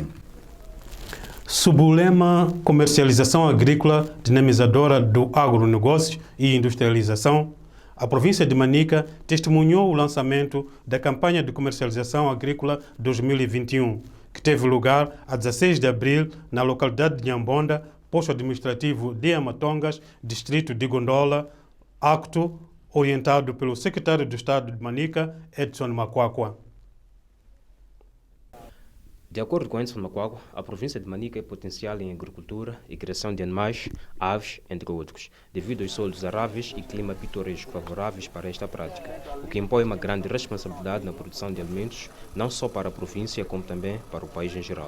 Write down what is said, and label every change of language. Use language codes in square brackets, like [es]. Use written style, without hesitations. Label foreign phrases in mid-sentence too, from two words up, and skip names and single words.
[pt] Sob o lema Comercialização Agrícola Dinamizadora do Agronegócio e Industrialização, a província de Manica testemunhou o lançamento da campanha de comercialização agrícola 2021, que teve lugar a 16 de abril na localidade de Nhambonda, posto administrativo de Amatongas, distrito de Gondola, acto orientado pelo secretário de Estado de Manica, Edson Makwakwa. De acordo com Edson Makwakwa, a província de Manica é potencial em agricultura e criação de animais, aves, entre outros, devido aos solos aráveis e clima pitoresco favoráveis para esta prática, o que impõe uma grande responsabilidade na produção de alimentos, não só para a província, como também para o país em geral.